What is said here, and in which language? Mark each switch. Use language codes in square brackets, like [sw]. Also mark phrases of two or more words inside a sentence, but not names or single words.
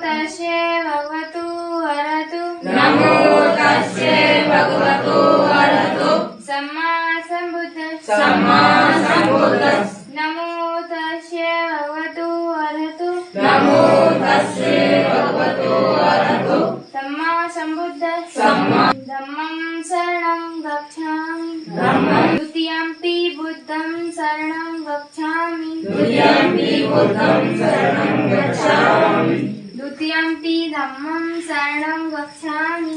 [pi] तस्यै भगवतु अरहतु नमो तस्यै भगवतो अरहतो सम्मा सम्बुद्धस्स सम्मा सम्बुद्धस्स नमो तस्यै भगवतु अरहतु नमो तस्यै भगवतो अरहतो सम्मा सम्बुद्धस्स सम्मा धम्मं शरणं गच्छामि धम्मं द्वितीयम्पि बुद्धं शरणं गच्छामि द्वितीयम्पि बुद्धं शरणं गच्छामि द्वितीयम्पि धम्मं शरणं गच्छामि